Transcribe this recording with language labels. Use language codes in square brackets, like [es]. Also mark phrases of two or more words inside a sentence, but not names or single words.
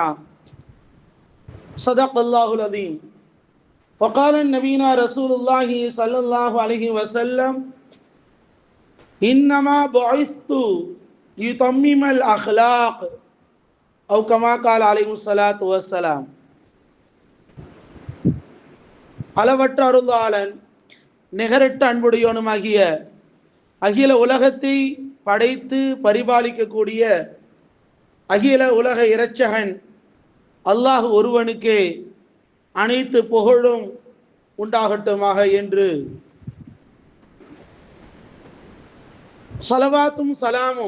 [ar] صدق الله العظيم. وقال نبينا رسول الله صلى الله عليه وسلم إنما بعثت لأتمم الأخلاق أو كما قال عليه الصلاة والسلام. [ta] அளவற்ற அருளாளன் நிகரற்ற அன்புடையோனுமாகிய அகில உலகத்தை படைத்து பரிபாலிக்கக்கூடிய அகில உலக இரட்சகன் அல்லாஹ் ஒருவனுக்கே அனைத்து புகழும் உண்டாகட்டுமாக என்று ஸலவாத்தும் சலாமும்